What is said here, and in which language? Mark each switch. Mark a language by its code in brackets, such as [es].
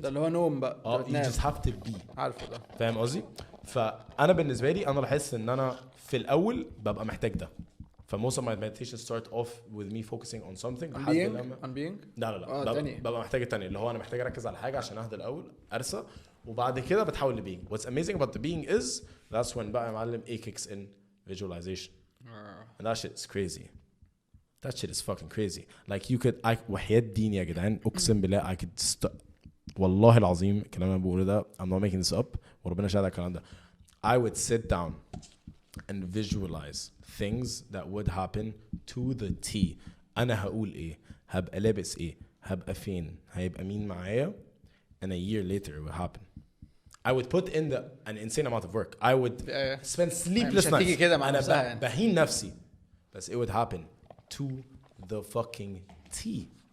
[ar] ده اللي هو نوم بقى. [en] you just have to be. [ar] عارفه ده. فاهم قصدي؟ فأنا بالنسبة لي أنا لاحظت إن أنا في الأول ببقى محتاج ده. [en] most of my meditation start off with me focusing on something. On being? [ar] لا ببقى محتاج التاني اللي هو أنا محتاج أركز على حاجة عشان أهدى الأول أرسى وبعد كده بتحول ل being. [en] What's amazing about the being is that's when [ar] بقى معلم [en] A kicks in visualization. And that shit is crazy. That shit is fucking crazy. Like you could [ar] وحياة دين يا جدعان أقسم بالله [en] I could [ar] والله العظيم الكلام اللي أنا بقوله ده [en] I'm not making this up [ar] وربنا شاهد على الكلام ده. [en] I would sit down and visualize things that would happen to the T. [ar] أنا هقول إيه هبقى لابس إيه هبقى فين هيبقى مين معايا [en] and a year later it would happen. I would put in an insane amount of work. I would spend sleepless nights. [ar] أنا بهين نفسي بس [en] it would happen to the fucking T.